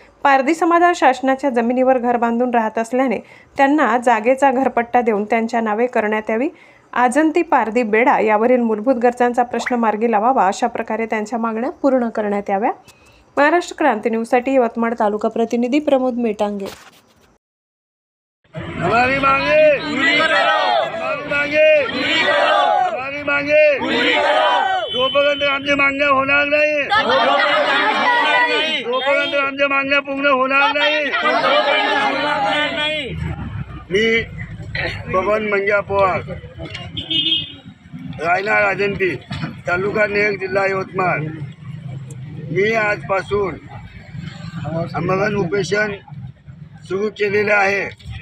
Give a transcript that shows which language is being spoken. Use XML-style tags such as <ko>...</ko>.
<mr>पारधी समाज शासनाच्या जमिनीवर घर बांधून राहत असल्याने त्यांना जागेचा घरपट्टा देऊन त्यांच्या नावे करण्यात यावी, आजंती पारधी बेडा यावरील मूलभूत गरजांचा प्रश्न मार्गी लावावा, अशा प्रकारे त्यांच्या मागण्या पूर्ण करण्यात याव्या। महाराष्ट्र क्रांती न्यूजसाठी यवतमाळ तालुका प्रतिनिधी प्रमोद मेटांगे।</mr> <hi>हमारी मांगे पूरी करो, हमारी मांगे पूरी करो, हमारी मांगे पूरी करो।</hi> <mr>जोपर्यंत आमच्या मागण्या होणार नाही, जोपर्यंत आमच्या मागण्या पूर्ण होणार नाही, मी बबन मंग्या पवार, रायनार अजंती, तालुका नेर, जिल्हा यवतमाळ, मी आजपासून आमरण उपोषण सुरू केलेले आहे।</mr>